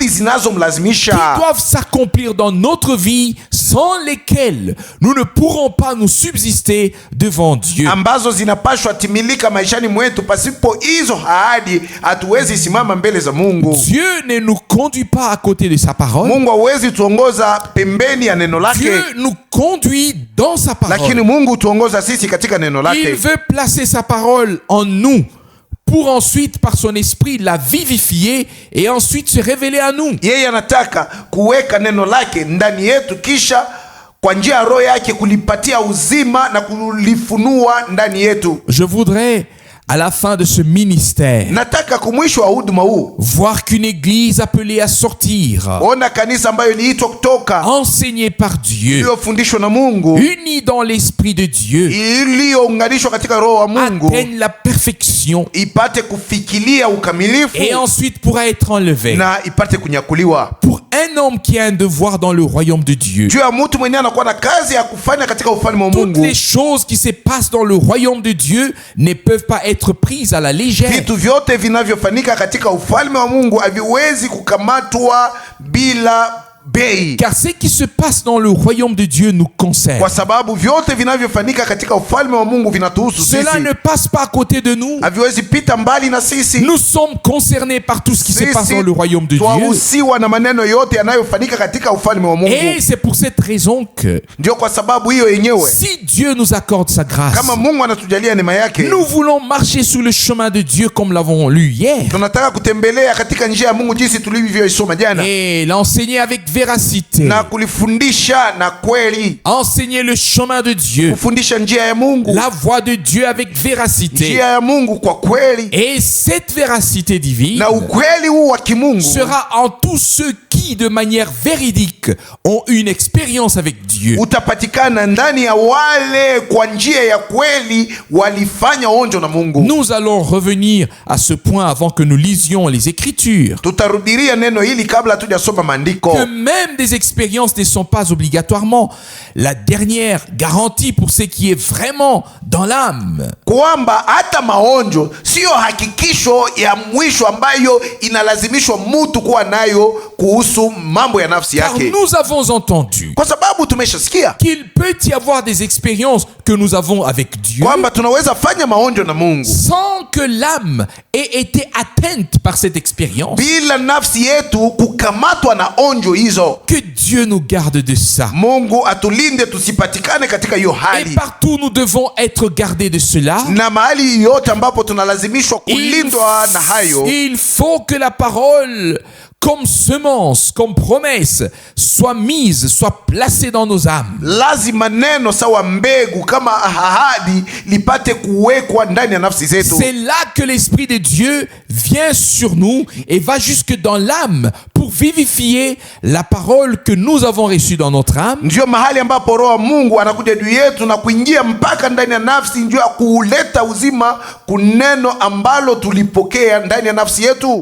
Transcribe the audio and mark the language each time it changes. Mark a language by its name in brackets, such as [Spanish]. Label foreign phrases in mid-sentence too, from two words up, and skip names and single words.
[French] qui [Swahili] zinazomlazimisha, [French] doivent s'accomplir dans notre vie, sans lesquelles nous ne pourrons pas nous subsister devant Dieu. [Swahili] ambazo zinapashwa timilika maishani mwetu. Pasipo hizo ahadi hatuwezi simama mbele za Mungu. [French] Dieu ne nous conduit pas à côté de sa parole. [Swahili] Mungu hawezi tuongoza pembeni ya neno lake, [French] Dieu nous conduit dans sa [Swahili] lakini [French] parole. [Swahili] Mungu tuongoza sisi katika neno [French] Il [Swahili] lake. [French] veut placer sa parole en nous pour ensuite, par son esprit, la vivifier et ensuite se révéler à nous. [Swahili] Yeye anataka kuweka neno lake ndani yetu, kisha kwa njia ya roho yake kulipatia uzima na kulifunua ndani yetu. [French] Je voudrais à la fin de ce ministère, [Swahili] nataka kumwisho wa huduma huu, [French] voir qu'une église appelée à sortir, [Swahili] ona kanisa ambayo iliitwa kutoka, [French] enseignée par Dieu, [Swahili] iliyofundishwa na Mungu, [French] unie dans l'esprit de Dieu, [Swahili] iliyounganishwa katika roho wa Mungu, [French] atteigne la perfection [Swahili] ipate kufikilia ukamilifu, [French] et ensuite pourra être enlevée. [Swahili] na ipate kunyakuliwa. [French] Pour un homme qui a un devoir dans le royaume de Dieu, [Swahili] Juu ya mtu mwenye anakuwa na kazi ya kufanya katika ufalme wa [French] toutes [Swahili] Mungu, [French] les choses qui se passent dans le royaume de Dieu ne peuvent pas être prises à la légère. [Swahili] vitu vyote vinavyofanyika katika ufalme wa Mungu haviwezi kukamatwa bila bei, [French] Car ce qui se passe dans le royaume de Dieu nous concerne. [Swahili] kwa sababu vyote vinavyofanyika katika ufalme wa Mungu vinatuhusu [French] Cela [Swahili] sisi, [French] ne passe pas à côté de nous. [Swahili] haviwezi pita mbali na sisi. [French] Nous sommes concernés par tout ce qui se passe [Swahili] Sisi [French] dans le royaume de Dieu. [Swahili] twahusiwa na maneno yote yanayofanyika katika ufalme wa Mungu. [French] Et c'est pour cette raison que [Swahili] Ndio kwa sababu hiyo yenyewe, [French] si Dieu nous accorde sa grâce, [Swahili] kama Mungu anatujalia neema yake, [French] nous voulons marcher sur le chemin de Dieu comme l'avons lu hier [Swahili] tunataka kutembelea katika njia ya Mungu jinsi tulivyoisoma jana, [French] et l'enseigner avec véracité. [Swahili] na kulifundisha na kweli, [French] Enseigner le chemin de Dieu, [Swahili] kufundisha njia ya Mungu, [French] la voie de Dieu avec véracité. [Swahili] njia ya Mungu kwa kweli, [French] Et cette véracité divine [Swahili] na ukweli huu wa kimungu [French] sera en tous ceux qui, de manière véridique, ont une expérience avec Dieu. [Swahili] utapatikana ndani ya wale kwa njia ya kweli walifanya onjo na Mungu. [French] Nous allons revenir à ce point avant que nous lisions les Écritures. [Swahili] Tutarudilia neno hili kabla hatujasoma maandiko, [French] Que même des expériences ne sont pas obligatoirement la dernière garantie pour ce qui est vraiment dans l'âme. [Swahili] kwamba hata maonjo sio hakikisho ya mwisho ambayo inalazimishwa mtu kuwa nayo kuhusu mambo ya nafsi [French] Car [Swahili] yake, [French] nous avons entendu [Swahili] kwa sababu tumeshasikia [French] qu'il peut y avoir des expériences que nous avons avec Dieu [Swahili] kwamba tunaweza fanya maonjo na Mungu [French] sans que l'âme ait été atteinte par cette expérience. [Swahili] bila nafsi yetu kukamatwa na onjo hizo. [French] Que Dieu nous garde de ça. [Swahili] Mungu atulinde tusipatikane katika hiyo [French] Et [Swahili] hali, [French] partout nous devons être gardés de cela. [Swahili] na mahali yote ambapo tunalazimishwa kulindwa na hayo, [French] Il faut que la parole, comme semence, comme promesse, soit mise, soit placée dans nos âmes. [Swahili] lazima neno sawa mbegu kama ahadi lipate kuwekwa ndani ya nafsi zetu. [French] C'est là que l'Esprit de Dieu vient sur nous et va jusque dans l'âme pour vivifier la parole que nous avons reçue dans notre âme. [Swahili] Ndio mahali ambapo roho wa Mungu anakuja juu yetu na kuingia mpaka ndani ya nafsi, ndio kuleta uzima kuneno ambalo tulipokea ndani ya nafsi yetu,